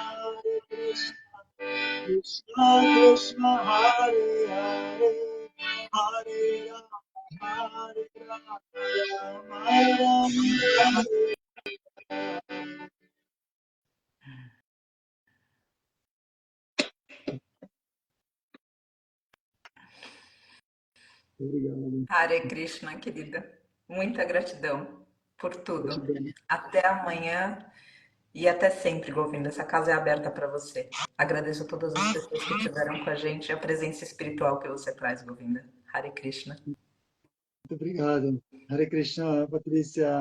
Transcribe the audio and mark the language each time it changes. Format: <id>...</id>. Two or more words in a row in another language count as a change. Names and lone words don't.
<sa>कृष्ण कृष्ण, हरे हरे, हरे राम, हरे राम, Obrigado. हरे कृष्ण,</sa> <pt>querida. Muita gratidão por tudo. Gratidão. Até amanhã e até sempre, Govinda. Essa casa é aberta para você. Agradeço a todas as pessoas que estiveram com a gente e a presença espiritual que você traz, Govinda.</pt> <sa>हरे कृष्ण.</sa> <pt>Muito obrigado.</pt> <sa>हरे कृष्ण, Patrícia.</sa>